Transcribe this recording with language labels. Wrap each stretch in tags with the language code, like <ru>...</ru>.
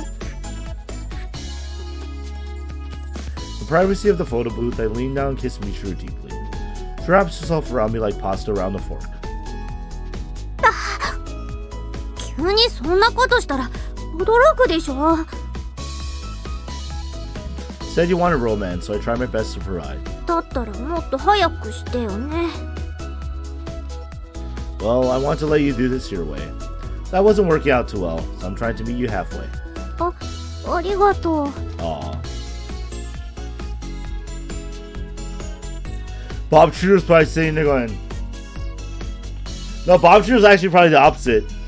<en>In the privacy of the photo booth, I lean down and kiss Michiru deeply. She wraps herself around me like pasta around a fork.</en> <ja>急にそんなことしたら驚くでしょ。</ja> <en>Said you wanted romance, so I try my best to provide.</en> <ja>だったらもっと早くしてよね。</ja> <en>Well, I want to let you do this your way. That wasn't working out too well, so I'm trying to meet you halfway.</en> <ja>ありがとう。</ja> <en>Aw. Bob Trudeau's probably sitting there going... No, Bob Trudeau's actually probably the opposite.</en>